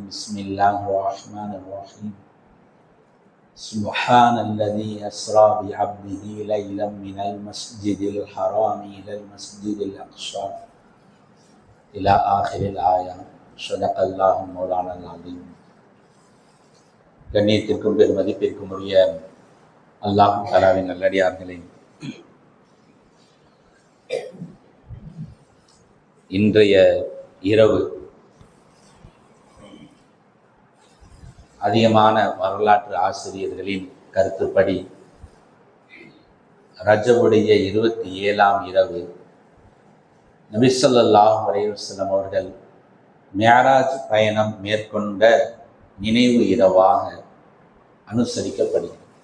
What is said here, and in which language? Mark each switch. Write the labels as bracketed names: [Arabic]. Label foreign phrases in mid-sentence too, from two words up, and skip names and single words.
[Arabic] بسم الله الرحمن الرحيم. سبحان الذي أسرى بعبده ليلا من المسجد الحرام إلى المسجد الأقصى إلى آخر الآية. صدق الله مولانا العظيم. [Tamil] கண்ணியத்திற்கும் பெருமதிப்பிற்கும் உரிய அல்லாஹ் தஆலாவின் நல்லடியார்களே, இன்றைய இரவு அதிகமான வரலாற்று ஆசிரியர்களின் கருத்துப்படி ரஜபுடைய 27ஆம் இரவு நபி [Arabic] صلى الله عليه وسلم [Tamil] அவர்கள் மிஅராஜ் பயணம் மேற்கொண்ட நினைவு இரவாக அனுசரிக்கப்படுகிறது.